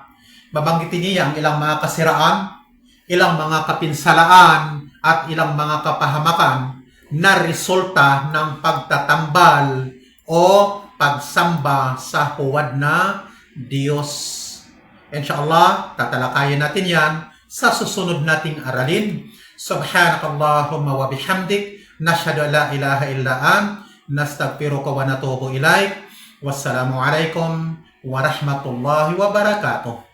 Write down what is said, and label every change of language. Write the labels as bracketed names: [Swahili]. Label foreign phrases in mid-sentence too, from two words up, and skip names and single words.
[Filipino] Babanggitin niya ang ilang mga kasiraan, ilang mga kapinsalaan at ilang mga kapahamakan na resulta ng pagtatambal o pagsamba sa huwad na Diyos. Inshallah, tatalakayin natin yan sa susunod nating aralin. [Arabic] سبحانك اللهم وبحمدك نشهد أن لا إله إلا أنت نستغفرك ونتوب إليك. والسلام عليكم ورحمة الله وبركاته.